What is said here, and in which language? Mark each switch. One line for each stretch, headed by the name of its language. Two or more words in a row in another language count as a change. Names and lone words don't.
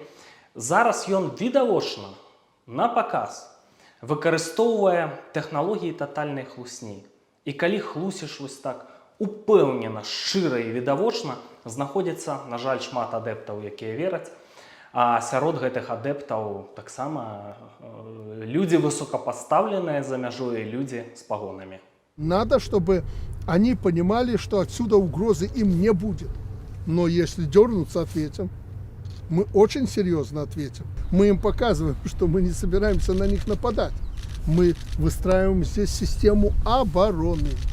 Belarusian: Зараз ён відавочна, на паказ, выкарыстоўвае тэхналогіі татальнай хлусні. І калі хлусіш вось так упэўнена, шчыра і відавочна, знаходзіцца, на жаль, шмат адэптаў, якія вераць, а сярод гэтых адэптаў таксама людзі высокапастаўленыя за мяжой і людзі з пагонамі.
Russian: Надо, чтобы они понимали, что отсюда угрозы им не будет. Но если дернутся, ответим. Мы очень серьезно ответим. Мы им показываем, что мы не собираемся на них нападать. Мы выстраиваем здесь систему обороны.